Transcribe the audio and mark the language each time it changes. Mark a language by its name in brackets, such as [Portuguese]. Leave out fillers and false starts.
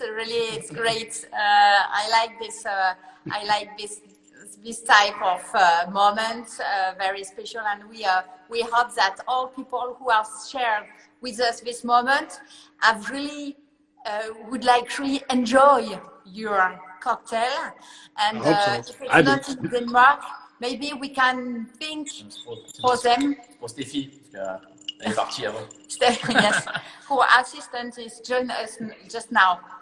[English] Really, it's great. I like this. I like this type of moment, very special, and we hope that all people who have shared with us this moment have really would like really enjoy your cocktail. And if it's not in Denmark, maybe we can think for them. [French] Pour Stéphie, parce qu'elle est partie avant. [English] Yes, who assistant is joining us just now.